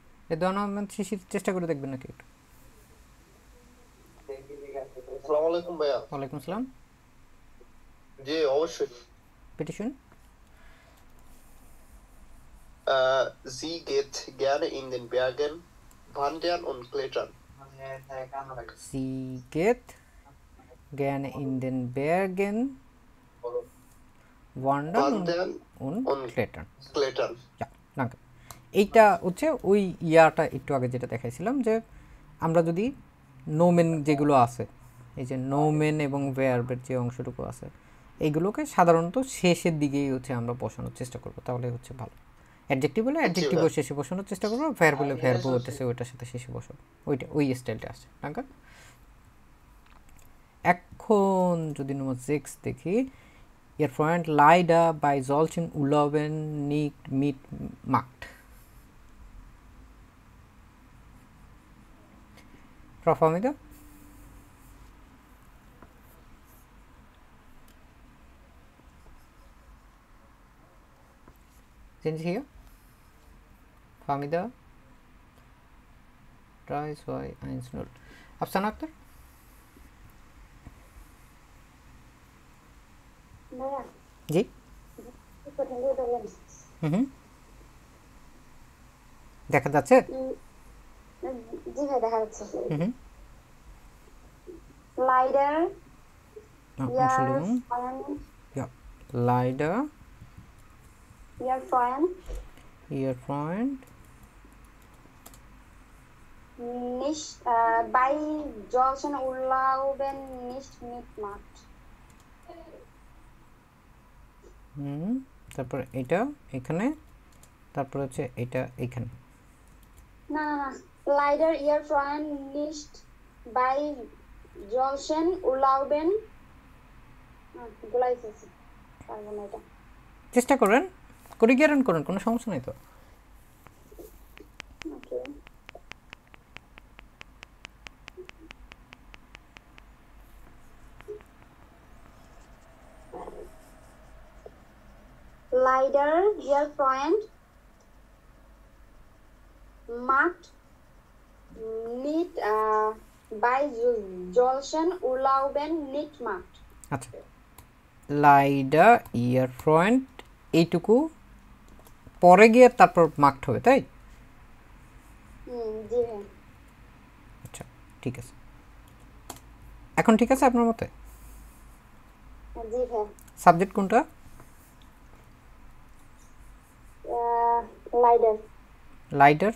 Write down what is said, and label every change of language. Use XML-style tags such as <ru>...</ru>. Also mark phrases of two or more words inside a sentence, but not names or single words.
<bn>এই দোয়ান শিশির চেষ্টা করে দেখবেন নাকি একটু?</bn> <ar>السلام عليكم ভাইয়া। وعليكم السلام.</ar> <bn>জি অবশ্যই। পিটিশন</bn> <de>Sie geht gerne in den Bergen wandern und klettern. Sie geht gerne in den Bergen wandern und klettern. Ja, danke.</de> <bn>এইটা হচ্ছে ওই ইয়াটা একটু আগে যেটা দেখাইছিলাম, যে আমরা যদি নোমেন যেগুলো আছে, এই যে নোমেন এবং ভার্বের যে অংশটুকু আছে, এইগুলোকে সাধারণত শেষের দিকেই হচ্ছে আমরা বসানোর চেষ্টা করব, তাহলে হচ্ছে ভালো। অ্যাডজেক্টিভ হলে অ্যাডজেক্টিভও শেষে বসানোর চেষ্টা করবো, ভার্ব হলে ভার্বও হতেছে ওইটার সাথে শেষে বসাবো, ওই স্টাইলটা আসছে। টাকা এখন যদি নম্বর 6 দেখি,</bn> <de>Ihr Freund leider bei solchen Urlauben nicht mitmacht. Frau Famida? Sind Sie hier? Famida? 3, 2, 1, 0.</de> <bn>Afsan Akhtar? জি দেখা যাচ্ছে? জি ভাই দেখা যাচ্ছে। Leider</bn> <de>Leider Ihr Freund nicht bei solchen Urlauben nicht mitmacht.</de> <bn>তারপর এটা এখানে, তারপর হচ্ছে এটা এখানে। না না না,</bn> <de>Leider Ihr Freund nicht bei solchen Urlauben,</de> <bn>চেষ্টা করেন, করিগেরন করেন, কোনো সমস্যা নেই তো।</bn> <de>Leider Ihr Freund macht nicht bei solchen Urlauben nicht macht.</de> <bn>আচ্ছা,</bn> <de>Leider Ihr Freund</de> <bn>এইটুকু পরে গিয়ে তারপর মার্কড হবে, তাই? জি ভাই। আচ্ছা ঠিক আছে, এখন ঠিক আছে আপনার মতে? জি ভাই। সাবজেক্ট কোনটা? Leider</bn>